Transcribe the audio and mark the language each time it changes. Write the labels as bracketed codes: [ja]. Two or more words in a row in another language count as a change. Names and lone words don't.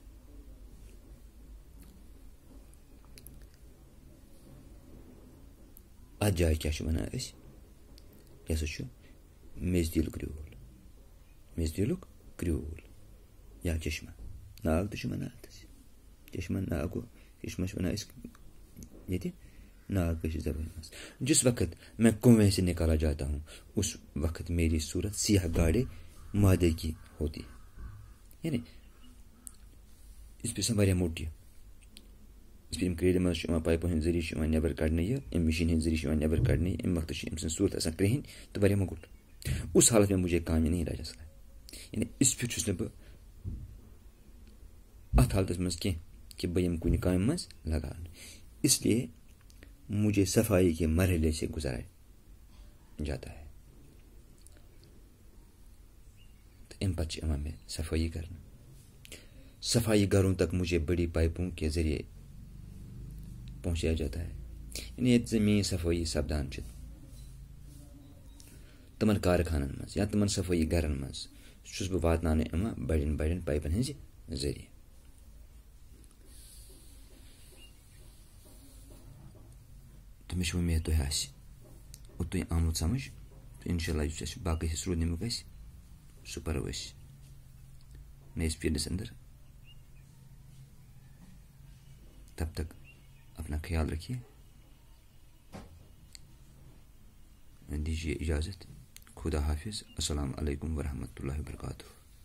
[ks] اتھ جائے کیا چھ ونان أسۍ یہ ہسا چھُ میٚژِ تیٖلُک کرٛوٗل یا چشمہ ناگ تہِ چھُ ونان اتھ چشمہ ناگ گوٚو چشمہ چھِ ونان أسۍ ییٚتہِ ناگ کٲشِر زبانہِ منٛز. [ur] جس وقت میں کنویں سے نکالا جاتا ہوں اس وقت میری صورت سیاہ گاڑے مادے کی ہوتی ہے. [ks] یعنی اس پہ واریاہ موٚٹ یہِ اس پہ کریٖلہِ منٛز چھُ یِوان پایپو ہٕنٛدۍ ذٔریعہٕ چھُ یِوان نیبر کڑنہٕ یہِ امہِ مشیٖن ہٕنٛدۍ ذٔریعہٕ چھُ یِوان نیبر کڑنہٕ یہِ امہِ وقتہٕ چھِ أمۍ سٕنٛز صورت آسان کرٛہِنۍ تہٕ واریاہ موٚکُر. [ur] اس حالت میں مجھے کام نہیں راجا صاحب. [ks] یعنی اس پھر چھُس نہٕ بہٕ اتھ حالتس منٛز کینٛہہ کہ بہٕ یِمہٕ کُنہِ کامہِ منٛز لگاونہٕ. [ur] اس لیے مجھے صفائی کے مرحلے سے گزارا جاتا ہے. [ks] تو ام پتہ یِوان مےٚ صفٲیی کرنہٕ. [ur] صفائی گھروں تک مجھے بڑی پائپوں کے ذریعے پہنچایا جاتا ہے. [ks] یعنی ییٚتہِ زمین صفٲیی سپدان چھِ تمن کارخانن منٛز یا تمن صفٲیی گرن منٛز چھُس بہٕ واتناونہٕ یِوان بڑٮ۪ن بڑٮ۪ن پایپن ہٕنٛزِ ذٔریعہٕ. تہٕ مےٚ چھِ وۄمید تۄہہِ آسہِ اوٚتام آمُت سمجھ تہٕ انشاءاللہ یُس اَسہِ باقٕے حصہٕ روٗدمُت گژھِ سُہ پرو أسۍ نٔیِس پیٖرِس اندر. [ur] تب تک اپنا خیال رکھیے. دیجیے اجازت. خدا حافظ. [ar] السلام علیکم ورحمۃ اللہ وبرکاتہ.